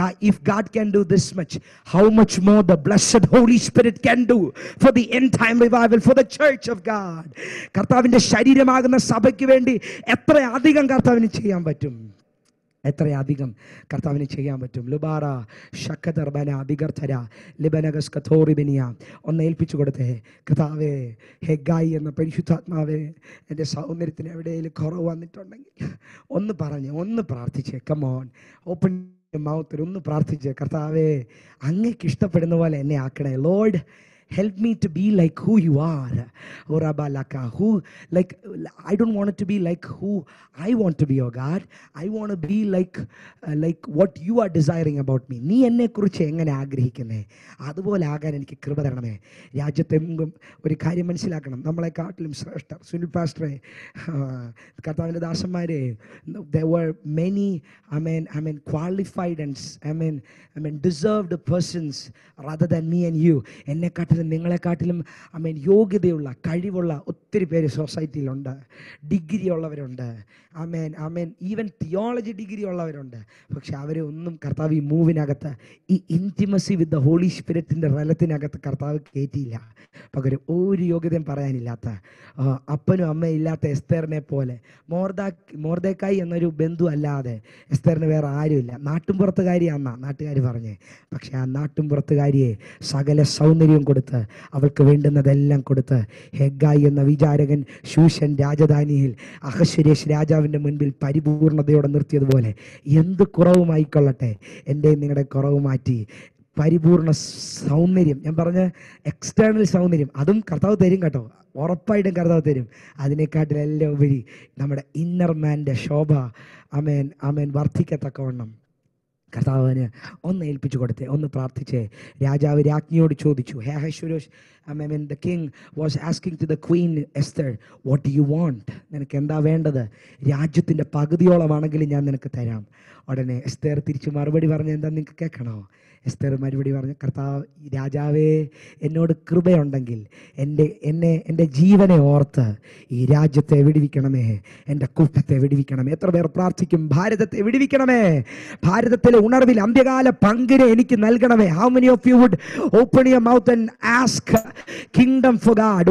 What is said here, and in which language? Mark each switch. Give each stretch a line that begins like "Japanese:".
English: If God can do this much, how much more the blessed Holy Spirit can do for the end time revival, for the church of God.
Malayalam: കർത്താവിൻ്റെ ശരീരമാകുന്ന സഭയ്ക്ക് വേണ്ടി എത്ര അധികം കർത്താവിന് ചെയ്യാൻ പറ്റും, എത്രയധികം കർത്താവിന് ചെയ്യാൻ പറ്റും. ലുബാറ ഷക്കദർബന അഭിഗർത്തര ലിബനഗസ് കഥോറിബിനിയ. ഒന്ന് ഏൽപ്പിച്ചു കൊടുത്തേ. കർത്താവേ, ഹെഗായി എന്ന പരിശുദ്ധാത്മാവേ, എൻ്റെ സൗന്ദര്യത്തിന് എവിടെയെങ്കിലും കുറവ് വന്നിട്ടുണ്ടെങ്കിൽ ഒന്ന് പ്രാർത്ഥിച്ചേ.
English: come on, open mouth,
Malayalam: ഒന്ന് പ്രാർത്ഥിച്ചേ. കർത്താവേ, അങ്ങേക്ക് ഇഷ്ടപ്പെടുന്ന പോലെ എന്നെ ആക്കണേ.
English: Lord, help me to be like who you are. Orabalaka, who, like, I don't want it to be like who I want to be, oh God. I want to be like what you are desiring about me.
Malayalam: നീ എന്നെ കുറിച്ച് എങ്ങനെ ആഗ്രഹിക്കുന്നേ അതുപോലെ ആകാൻ എനിക്ക് കൃപ തരണമേ. രാജ്യത്തെങ്കും ഒരു കാര്യം മനസ്സിലാക്കണം, നമ്മളെക്കാട്ടിലും ശ്രേഷ്ഠർ സുനിൽ പാസ്റ്ററെ, കർത്താവിൻ്റെ ദാസന്മാരെ,
English: there were many qualified and deserved persons rather than me and you.
Malayalam: എന്നെക്കാട്ടിലും നിങ്ങളെക്കാട്ടിലും യോഗ്യതയുള്ള കഴിവുള്ള ഒത്തിരി പേര് സൊസൈറ്റിയിലുണ്ട്. ഡിഗ്രി ഉള്ളവരുണ്ട്, ഈവൻ തിയോളജി ഡിഗ്രി ഉള്ളവരുണ്ട്. പക്ഷെ അവരെ ഒന്നും കർത്താവ് ഈ മൂവിനകത്ത്, ഈ ഇൻറ്റിമസി വിത്ത് ദ ഹോളി സ്പിരിറ്റിൻ്റെ റലത്തിനകത്ത് കർത്താവ് കയറ്റിയില്ല. പകരം ഒരു യോഗ്യതയും പറയാനില്ലാത്ത, അപ്പനും അമ്മയും ഇല്ലാത്ത എസ്തേറിനെ പോലെ, മോർദെക്കായി എന്നൊരു ബന്ധു അല്ലാതെ എസ്തേറിന് വേറെ ആരുമില്ല. നാട്ടുംപുറത്തുകാരിയാണെന്നാ നാട്ടുകാർ പറഞ്ഞേ. പക്ഷെ ആ നാട്ടുംപുറത്തുകാരിയെ സകല സൗന്ദര്യവും കൊടുത്ത്, അവൾക്ക് വേണ്ടുന്നതെല്ലാം കൊടുത്ത്, ഹെഗായി എന്ന വിചാരകൻ ശൂഷൻ രാജധാനിയിൽ അഹശ്വേരോശ് രാജാവിൻ്റെ മുൻപിൽ പരിപൂർണതയോടെ നിർത്തിയതുപോലെ എന്ത് കുറവുമായിക്കൊള്ളട്ടെ, എൻ്റെ നിങ്ങളുടെ കുറവ് മാറ്റി പരിപൂർണ സൗന്ദര്യം, ഞാൻ പറഞ്ഞ എക്സ്റ്റേണൽ സൗന്ദര്യം, അതും കർത്താവ് തരും കേട്ടോ, ഉറപ്പായിട്ടും കർത്താവ് തരും. അതിനെക്കാട്ടിലെല്ലാം ഉപരി നമ്മുടെ ഇന്നർ മാൻ്റെ ശോഭ വർദ്ധിക്കത്തക്കവണ്ണം കർത്താവിന് ഒന്ന് ഏൽപ്പിച്ചു കൊടുത്തേ. ഒന്ന് പ്രാർത്ഥിച്ചേ. രാജാവ് രാജ്ഞിയോട് ചോദിച്ചു.
English: അഹശ്വേരോശ്, the king was asking to the queen Esther, what do you want?
Malayalam: നിനക്ക് എന്താ വേണ്ടത്? രാജ്യത്തിൻ്റെ പകുതിയോളമാണെങ്കിലും ഞാൻ നിനക്ക് തരാം. ഉടനെ എസ്തേർ തിരിച്ച് മറുപടി പറഞ്ഞ് എന്താ നിങ്ങൾക്ക് കേൾക്കണോ? എസ്തേർ മറുപടി പറഞ്ഞു, കർത്താവ് രാജാവേ, എന്നോട് കൃപയുണ്ടെങ്കിൽ എൻ്റെ ജീവനെ ഓർത്ത് ഈ രാജ്യത്തെ വിടുവിക്കണമേ, എൻ്റെ കൂട്ടത്തെ വിടുവിക്കണമേ. എത്ര പേർ പ്രാർത്ഥിക്കും, ഭാരതത്തെ വിടുവിക്കണമേ, ഭാരതത്തിലെ ഉണർവിൽ അന്ത്യകാല പങ്കിനെ എനിക്ക് നൽകണമേ.
English: How many of you would open your mouth and ask kingdom for God?